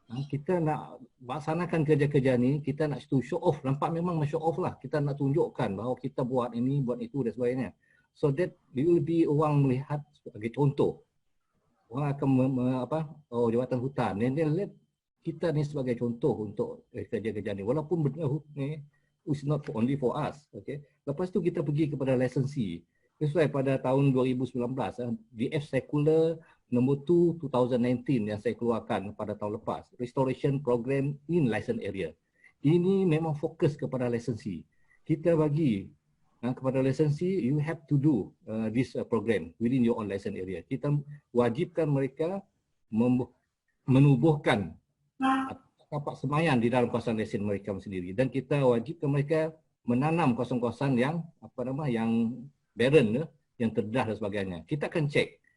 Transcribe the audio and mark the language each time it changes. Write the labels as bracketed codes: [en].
[ms] Kita nak laksanakan kerja-kerja ni, kita nak [en] to show off, [ms] nampak memang show off lah. Kita nak tunjukkan bahawa kita buat ini, buat itu dan sebagainya. [en] So that we will be [ms] orang melihat sebagai contoh. Orang akan Jabatan Hutan ni let kita ni sebagai contoh untuk kerja-kerja ni. Walaupun benda ni [en] it's not only for us, okay. [ms] Lepas tu kita pergi kepada licensee. [en] That's why [ms] pada tahun 2019 DF Circular nombor 2 2019 yang saya keluarkan pada tahun lepas, Restoration Program in Licensed Area. Ini memang fokus kepada licensee. Kita bagi kepada licensee, [en] you have to do this program within your own licensed area. [ms] Kita wajibkan mereka menubuhkan tapak semayan di dalam kawasan lesen mereka sendiri, dan kita wajibkan mereka menanam kawasan-kawasan yang yang barren, yang terdedah dan sebagainya. Kita akan cek.